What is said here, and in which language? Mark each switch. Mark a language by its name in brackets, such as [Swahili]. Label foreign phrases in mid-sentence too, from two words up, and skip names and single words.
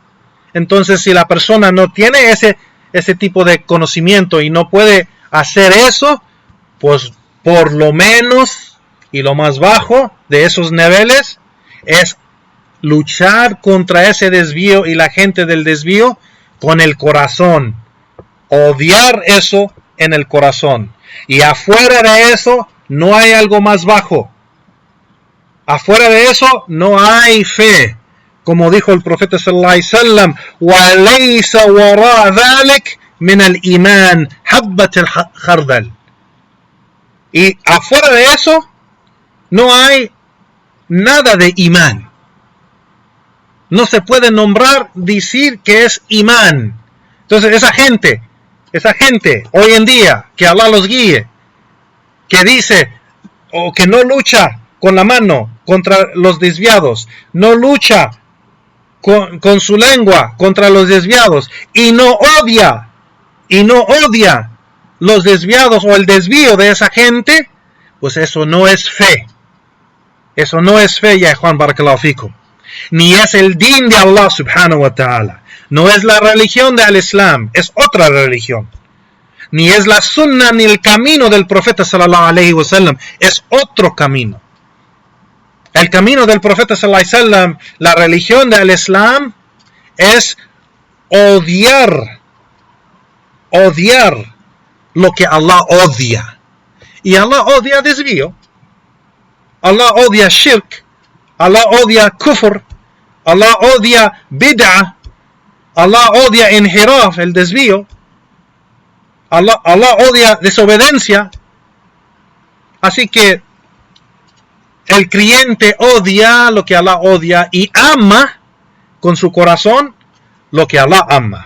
[Spanish] Entonces, si la persona no tiene ese tipo de conocimiento y no puede hacer eso, pues por lo menos y lo más bajo de esos niveles es luchar contra ese desvío y la gente del desvío con el corazón, odiar eso en el corazón. Y afuera de eso no hay algo más bajo. Afuera de eso no hay fe. Como dijo el profeta [Arabic] صلى الله عليه وسلم, وَلَيْسَ وَرَاءَ ذَلِكَ مِنَ الْإِيمَانِ حَبَّةَ الْخَرْدَلِ. [Spanish] Y afuera de eso no hay nada de imán. No se puede nombrar, decir que es imán. Entonces esa gente hoy en día, que Allah los guíe, que dice o que no lucha con la mano contra los desviados, no lucha con su lengua contra los desviados, y no odia los desviados o el desvío de esa gente, pues eso no es fe. Eso no es fe, ya Juan [Arabic] بارك الله فيكم. [Spanish] Ni es el din de Allah [Arabic] سبحانه وتعالى. [Spanish] No es la religión del Islam, es otra religión. Ni es la sunna ni el camino del profeta [Arabic] صلى الله عليه وسلم, [Spanish] es otro camino. El camino del profeta [Arabic] صلى الله عليه وسلم, [Spanish] la religión del Islam, es odiar lo que Allah odia. Y Allah odia desvío. Allah odia shirk. Allah odia kufr. Allah odia bid'ah. Allah odia inhiraf, el desvío. Allah odia desobediencia. Así que el creyente odia lo que Allah odia y ama con su corazón lo que Allah ama.